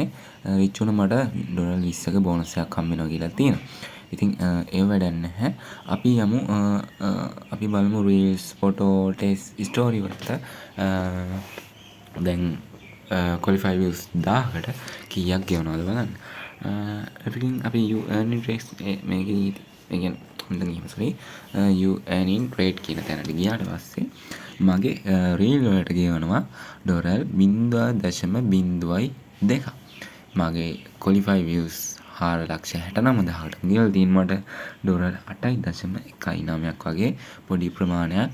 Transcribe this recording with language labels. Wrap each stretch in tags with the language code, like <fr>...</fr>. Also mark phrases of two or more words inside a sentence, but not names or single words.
<si>රිච් වුණ මට $20ක බෝනස් එකක් හම්බ වෙනවා කියලා තියෙනවා. ඉතින් ඒ වැඩක් නැහැ. අපි යමු අපි බලමු</si> <en>reels, photo, test, story</en> <si>වලට දැන්</si> <en>qualify views</en> <si>1000කට කීයක් ගෙවනවද බලන්න. ඉතින් අපි</si> <en>you earning rates</en> <si>මේකේ ඒ කියන්නේ</si> <en>you earning rate</en> <si>කියන තැනට ගියාට පස්සේ මගේ රීල් වලට ගෙවනවා $0.02. මගේ</si> <en>qualify views</en> <si>4,69,000කට ගෙවලා තියෙන මට $8.19ක් වගේ පොඩි ප්‍රමාණයක්.</si>